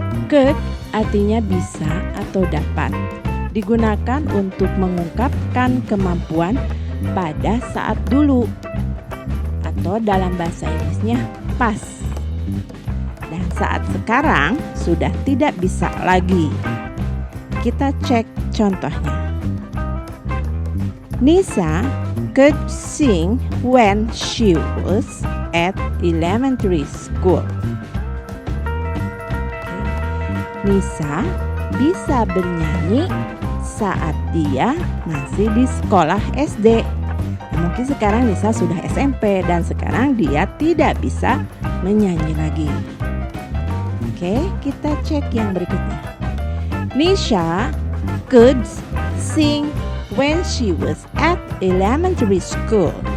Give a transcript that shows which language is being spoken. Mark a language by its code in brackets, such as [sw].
[id] Could artinya bisa atau dapat, digunakan untuk mengungkapkan kemampuan pada saat dulu, atau dalam bahasa Inggrisnya past. Dan saat sekarang sudah tidak bisa lagi. Kita cek contohnya. [en] Nisa could sing when she was at elementary school. [id] Nisa bisa bernyanyi saat dia masih di sekolah SD. Mungkin sekarang Nisa sudah SMP dan sekarang dia tidak bisa menyanyi lagi. Oke, kita cek yang berikutnya. [en] Nisha could sing when she was at elementary school.